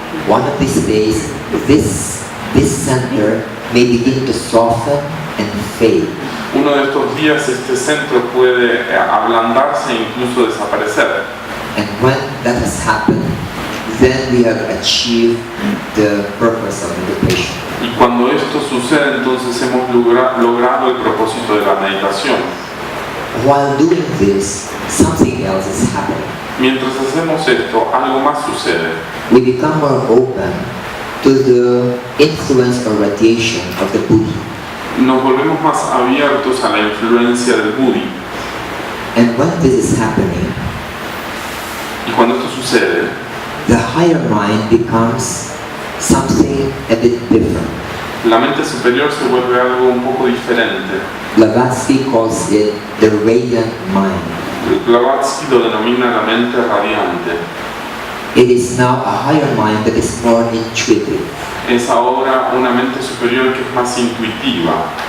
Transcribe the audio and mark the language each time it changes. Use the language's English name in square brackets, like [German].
[English] one of these days, this center may begin to soften and fade. [Spanish] uno de estos días este centro puede ablandarse e incluso desaparecer. [English] And when that has happened, then we have achieved the purpose of meditation. [Spanish] Y cuando esto sucede, entonces hemos logrado el propósito de la meditación. [English] While doing this, something else is happening. [Spanish] Mientras hacemos esto, algo más sucede. [English] We become more open to the influence or radiation of the Buddha. [Spanish] Nos volvemos más abiertos a la influencia del Buddhi. [English] And when this is happening, [Spanish] Y cuando esto sucede, [English] the higher mind becomes something a bit different. [Spanish] la mente superior se vuelve algo un poco diferente. [English] Blavatsky calls it the radiant mind. [Spanish] Blavatsky lo denomina la mente radiante. [English] It is now a higher mind that is more intuitive [Spanish] Es ahora una mente superior que es más intuitiva